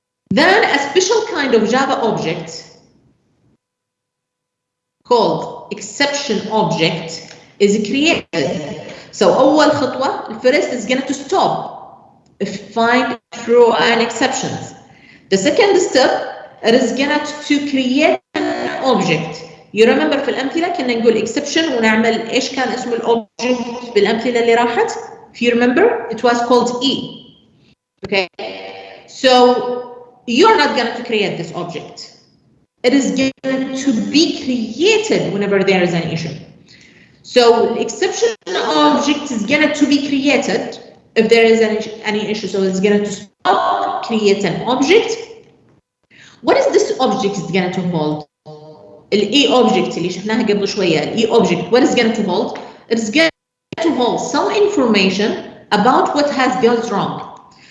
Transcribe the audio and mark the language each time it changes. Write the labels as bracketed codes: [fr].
[en] Then a special kind of Java object called exception object is created. So [ar] أول خطوة, [en] the first is going to stop, find, throw an exceptions. The second step is going to create an object. You remember [ar] في الأمثلة كنا نقول exception ونعمل إيش كان اسم الobject بالأمثلة اللي راحت? [en] If you remember, it was called E. Okay, so you're not going to create this object. It is going to be created whenever there is an issue. So the exception object is going to be created if there is any issue. So it's going to stop, create an object. What is this object is going to hold? [ar] The object اللي شفناها قبل شوية. [en] The object, what is going to hold? It's going to hold some information about what has gone wrong.